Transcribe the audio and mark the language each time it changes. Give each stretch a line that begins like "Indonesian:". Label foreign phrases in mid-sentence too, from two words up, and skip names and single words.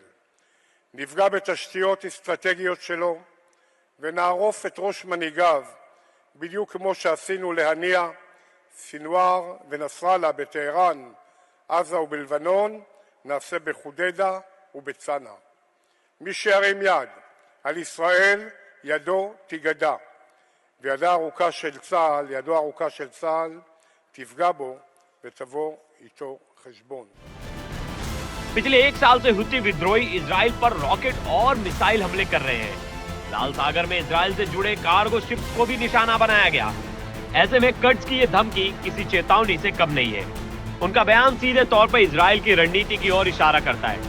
Hebrew: נפגע בתשתיות אסטרטגיות שלו ונערוף את ראש מנהיגיו, בדיוק כמו שעשינו להניע, סינואר ונסראללה בטהרן, עזה ובלבנון, נעשה בחודדה ובצנע. מי שירים יד על ישראל, ידו תיגדע, וידו הארוכה של צה"ל תפגע בו ותבוא איתו חשבון.
Hindi: पिछले 1 साल से हुती विद्रोही इजराइल पर रॉकेट और मिसाइल हमले कर रहे हैं। लाल सागर में इजराइल से जुड़े
English: cargo ships
Hindi: को भी निशाना बनाया गया। ऐसे में कर्ट्ज की ये धमकी किसी चेतावनी से कम नहीं है। उनका बयान सीधे तौर पर इजराइल की रणनीति की ओर इशारा करता है।